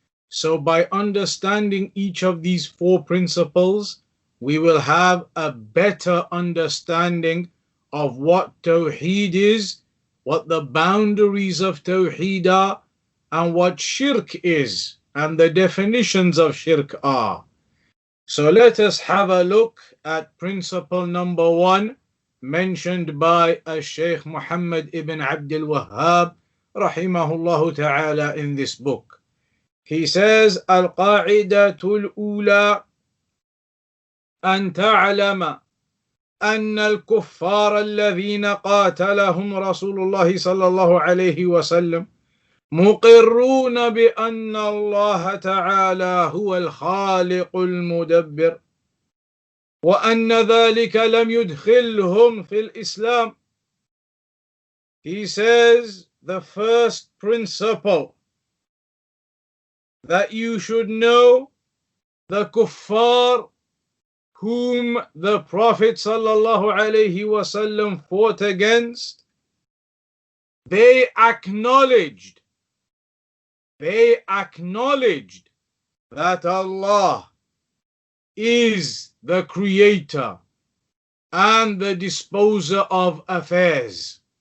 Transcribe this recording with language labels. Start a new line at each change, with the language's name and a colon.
English: So by understanding each of these 4 principles, we will have a better understanding of what Tawheed is, what the boundaries of Tawheed are, and what Shirk is, and the definitions of Shirk are. So let us have a look at principle number 1, mentioned by Shaykh Muhammad ibn ʿAbdulWahhab rahimahullah ta'ala in this book. He says,
Arabic: Al-Qa'idatul Ula أن تعلم أن الكفار الذين قاتلهم رسول الله صلى الله عليه وسلم مقرون بأن الله تعالى هو الخالق المدبر، وأن ذلك لم يدخلهم في الإسلام.
English: He says the first principle that you should know, the kuffar whom the Prophet sallallahu alaihi wasallam fought against, they acknowledged that Allah is the creator and the disposer of affairs.